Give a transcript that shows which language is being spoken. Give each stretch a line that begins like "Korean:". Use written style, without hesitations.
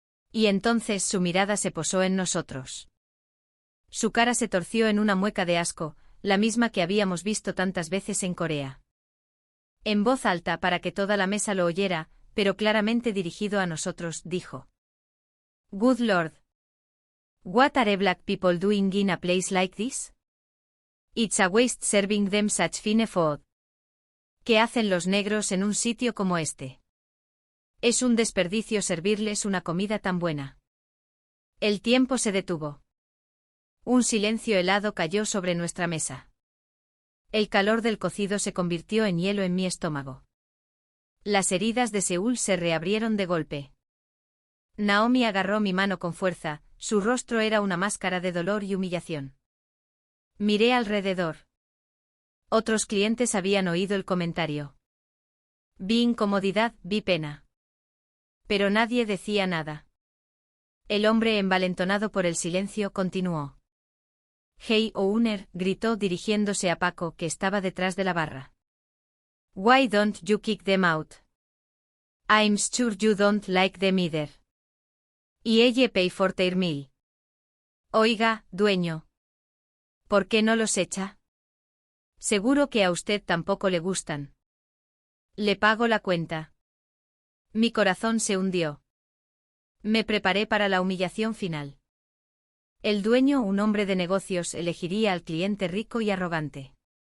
Spanish: Y entonces su mirada se posó en nosotros. Su cara se torció en una mueca de asco, la misma que habíamos visto tantas veces en Corea. En voz alta para que toda la mesa lo oyera, pero claramente dirigido a nosotros, dijo:
English: «Good Lord. What are black people doing in a place like this? It's a waste serving them such fine food».
Spanish: ¿Qué hacen los negros en un sitio como este? Es un desperdicio servirles una comida tan buena. El tiempo se detuvo. Un silencio helado cayó sobre nuestra mesa. El calor del cocido se convirtió en hielo en mi estómago. Las heridas de Seúl se reabrieron de golpe. Naomi agarró mi mano con fuerza, su rostro era una máscara de dolor y humillación. Miré alrededor. Otros clientes habían oído el comentario. Vi incomodidad, vi pena. Pero nadie decía nada. El hombre, envalentonado por el silencio, continuó.
English: «Hey owner»,
Spanish: gritó dirigiéndose a Paco, que estaba detrás de la barra.
English: «Why don't you kick them out? I'm sure you don't like them either. Y ella pay for their meal».
Spanish: «Oiga, dueño. ¿Por qué no los echa? Seguro que a usted tampoco le gustan. Le pago la cuenta». Mi corazón se hundió. Me preparé para la humillación final. El dueño, un hombre de negocios, elegiría al cliente rico y arrogante.